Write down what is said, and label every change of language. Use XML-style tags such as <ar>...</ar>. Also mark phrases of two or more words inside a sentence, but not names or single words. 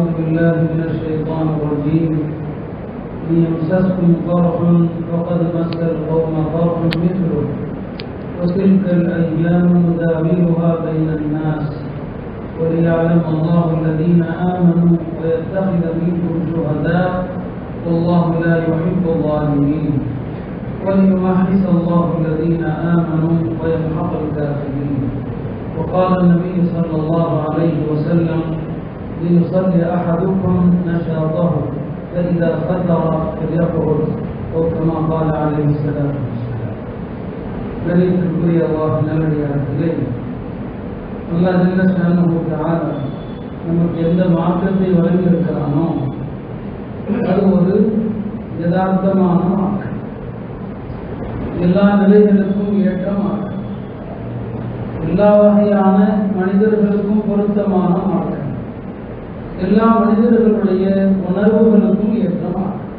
<ar>بالله من الشيطان الرجيم إن يمسسكم قرح فقد مس القوم قرح مثله وتلك الأيام نداولها بين الناس وليعلم الله الذين آمنوا ويتخذ منكم شهداء والله لا يحب الظالمين وليمحص الله الذين آمنوا ويمحق الكافرين. وقال النبي صلى الله عليه وسلم ليصلي أحدكم نشاطه فإذا فتر فليقعد أو كما قال عليه السلام والسلام.</ar> <ta>கணியத்திற்குரிய அல்லாஹ் நல்லடியார்களே, அல்லாஹ்</ta> <ar>جل شأنه تعالى</ar> <ta>நமக்கு எந்த மார்க்கத்தை வழங்கியிருக்கிறானோ அது ஒரு யதார்த்தமான மார்க்கம், எல்லா நிலைகளுக்கும் ஏற்ற மார்க்கம், எல்லா வகையான மனிதர்களுக்கும் பொருத்தமான மார்க்கம், எல்லா மனிதர்களுடைய உணர்வுகளுக்கும் ஏற்ற மார்க்கம்.</ta>